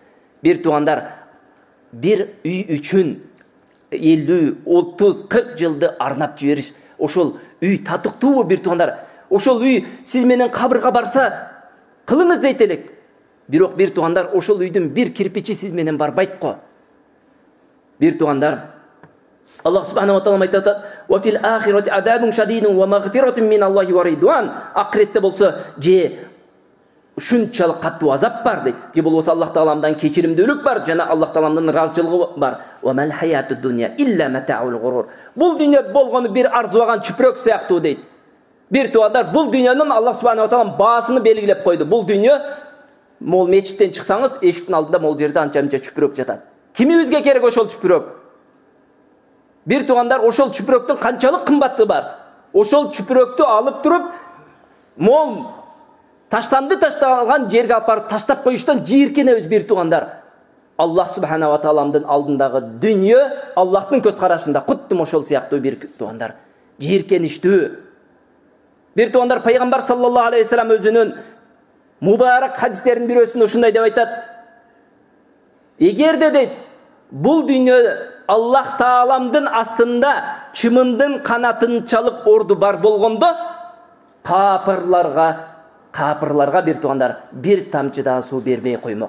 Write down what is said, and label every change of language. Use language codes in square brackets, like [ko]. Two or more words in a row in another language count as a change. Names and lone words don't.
[ky] Бир туугандар, бир үй үчүн 50-30-40 жылды арнап жибериш, ошол үй татыктуубу бир туугандар? Ошол үй сиз менен кабырга барса кылыңыз дейт элек. Бирок бир туугандар, ошол үйдүн бир кирпичи сиз менен барбайт го. Бир туугандар, [ar] الله سبحانه وتعالى айтат: "وفي الآخرة عذاب شديد ومغفرة من الله ورضوان." [ky] Акыретте болсо же ушунчалык каттуу азап бар дейт. Же болбосо Аллах тааламдан кечиримдүүлүк бар, жана Аллах тааламдын ыраазычылыгы бар. [ar] "وما الحياة الدنيا إلا متاع الغرور." [ky] Бул дүйнө болгону бир арзубаган чүпүрөк сыяктуу дейт. Бир туугандар, бул дүйнөнүн [ar] الله سبحانه وتعالى [ky] баасын белгилеп койду. Бул дүйнө мол мечиттен чыксаңыз, эшиктин алдында мол жерде анча-мынча чүпүрөк жатат. Кимибизге керек ошол чүпүрөк? Бир туугандар, ошол чүпүрөктүн канчалык кымбаты бар? Ошол чүпүрөктү алып туруп, мол ташталган жерге апарып таштап коюштан жийиркенебиз бир туугандар. [ar] الله سبحانه [ky] ва тааламдын алдындагы дүйнө Аллахтын көз карашында куттум ошол сыяктуу бир туугандар. Жийиркеништүү. Бир туугандар, пайгамбар [ar] صلى الله عليه وسلم [ky] өзүнүн мубарак хадистеринин бирөөсүндө ушундай деп айтат: "Эгерде дейт, бул дүйнө Аллах тааламдын астында чымындын канатынчалык орду бар болгондо, капырларга бир туугандар бир тамчы да суу бербей коймок."